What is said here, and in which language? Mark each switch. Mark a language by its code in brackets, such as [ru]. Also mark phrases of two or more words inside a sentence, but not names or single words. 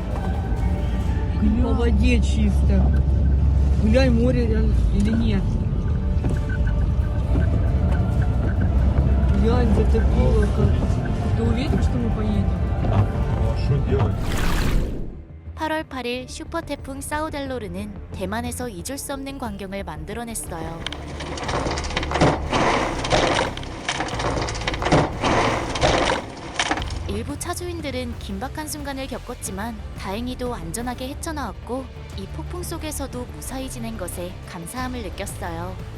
[ru] В воде чисто. Гуляй, море рядом или нет. Глянь, затопило как. Ты уверен, что мы поедем? [ko] 8월 8일 슈퍼태풍 사우델로르는 대만에서 잊을 수 없는 광경을 만들어냈어요. 일부 차주인들은 긴박한 순간을 겪었지만 다행히도 안전하게 헤쳐나왔고 이 폭풍 속에서도 무사히 지낸 것에 감사함을 느꼈어요.